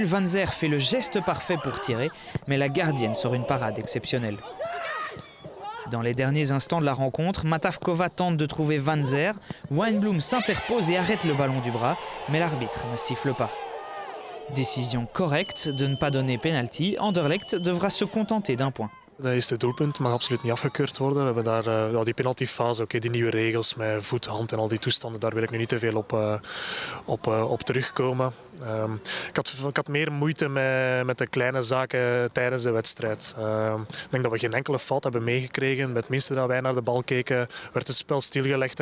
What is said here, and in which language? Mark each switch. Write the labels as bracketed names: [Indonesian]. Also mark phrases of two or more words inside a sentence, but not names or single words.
[French] Van Zer fait le geste parfait pour tirer, mais la gardienne sort une parade exceptionnelle. Dans les derniers instants de la rencontre, Matavkova tente de trouver Van Zer. Wijnblum s'interpose et arrête le ballon du bras, mais l'arbitre ne siffle pas. Décision correcte de ne pas donner penalty. Anderlecht devra se contenter d'un point. [Dutch] Dat eerste doelpunt mag absoluut niet afgekeurd worden. We hebben daar die penaltyfase, die nieuwe regels met voet, hand en al die toestanden, daar wil ik nu niet te veel op terugkomen. Ik had meer moeite met de kleine zaken tijdens de wedstrijd. Ik denk dat we geen enkele fout hebben meegekregen. Met het minste dat wij naar de bal keken, werd het spel stilgelegd.